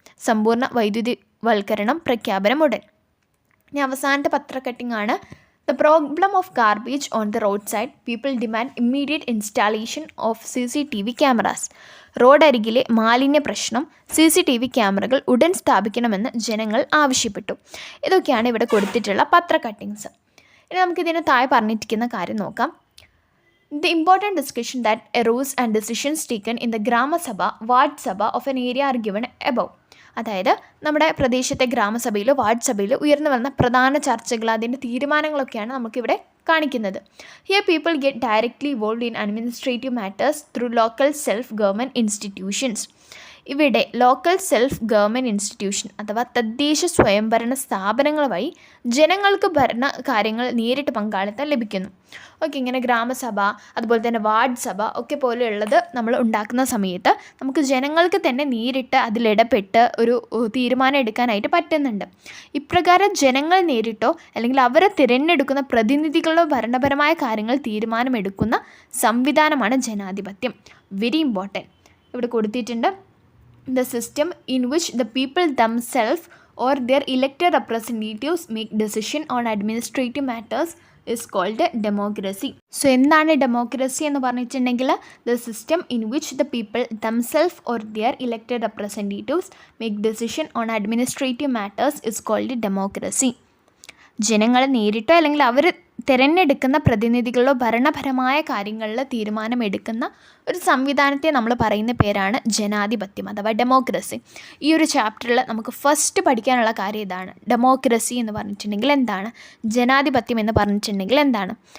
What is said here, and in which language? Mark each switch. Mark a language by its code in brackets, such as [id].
[ml] സമ്പൂർണ്ണ വൈദ്യുതിവൽക്കരണം പ്രഖ്യാപനം ഉടൻ. ഇനി അവസാനത്തെ പത്ര ആണ് [en] The problem of garbage on the road side people demand immediate installation of CCTV cameras. [ml] റോഡരികിലെ മാലിന്യ പ്രശ്നം CCTV ക്യാമറകൾ ഉടൻ സ്ഥാപിക്കണമെന്ന് ജനങ്ങൾ ആവശ്യപ്പെട്ടു. ഇതൊക്കെയാണ് ഇവിടെ കൊടുത്തിട്ടുള്ള പത്ര കട്ടിങ്സ്. ഇനി നമുക്കിതിന് താഴെ പറഞ്ഞിരിക്കുന്ന കാര്യം നോക്കാം. [en] The important discussion that arose and decisions taken in the gram sabha ward sabha of an area are given above. [ml] അതായത് നമ്മുടെ പ്രദേശത്തെ ഗ്രാമസഭയിലോ വാർഡ് സഭയിലോ ഉയർന്നു വന്ന പ്രധാന ചർച്ചകൾ, അതിൻ്റെ തീരുമാനങ്ങളൊക്കെയാണ് നമുക്കിവിടെ കാണിക്കുന്നത്. [en] Here people get directly involved in administrative matters through local self government institutions. [ml] ഇവിടെ ലോക്കൽ സെൽഫ് ഗവൺമെൻറ് ഇൻസ്റ്റിറ്റ്യൂഷൻ അഥവാ തദ്ദേശ സ്വയംഭരണ സ്ഥാപനങ്ങൾ വഴി ജനങ്ങൾക്ക് ഭരണ കാര്യങ്ങൾ നേരിട്ട് പങ്കാളിത്തം ലഭിക്കുന്നു. ഓക്കെ, ഇങ്ങനെ ഗ്രാമസഭ അതുപോലെ തന്നെ വാർഡ് സഭ ഒക്കെ പോലെയുള്ളത് നമ്മൾ ഉണ്ടാക്കുന്ന സമയത്ത് നമുക്ക് ജനങ്ങൾക്ക് തന്നെ നേരിട്ട് അതിലിടപെട്ട് ഒരു തീരുമാനം എടുക്കാനായിട്ട് പറ്റുന്നുണ്ട്. ഇപ്രകാരം ജനങ്ങൾ നേരിട്ടോ അല്ലെങ്കിൽ അവരെ തിരഞ്ഞെടുക്കുന്ന പ്രതിനിധികളോ ഭരണപരമായ കാര്യങ്ങൾ തീരുമാനമെടുക്കുന്ന സംവിധാനമാണ് ജനാധിപത്യം. [en] Very important. [ml] ഇവിടെ കൊടുത്തിട്ടുണ്ട് [en] the system in which the people themselves or their elected representatives make decision on administrative matters is called democracy. So [ml] എന്താണ് ഡെമോക്രസി എന്ന് പറഞ്ഞിട്ടുണ്ടെങ്കിൽ [en] the system in which the people themselves or their elected representatives make decision on administrative matters is called democracy. [ml] ജനങ്ങൾ നേരിട്ടോ അല്ലെങ്കിൽ അവർ തിരഞ്ഞെടുക്കുന്ന പ്രതിനിധികളോ ഭരണപരമായ കാര്യങ്ങളിൽ തീരുമാനമെടുക്കുന്ന ഒരു സംവിധാനത്തെ നമ്മൾ പറയുന്ന പേരാണ് ജനാധിപത്യം അഥവാ ഡെമോക്രസി. ഈ ഒരു ചാപ്റ്ററിൽ നമുക്ക് ഫസ്റ്റ് പഠിക്കാനുള്ള കാര്യം ഇതാണ്. ഡെമോക്രസി എന്ന് പറഞ്ഞിട്ടുണ്ടെങ്കിൽ എന്താണ്, ജനാധിപത്യം എന്ന് പറഞ്ഞിട്ടുണ്ടെങ്കിൽ എന്താണ്.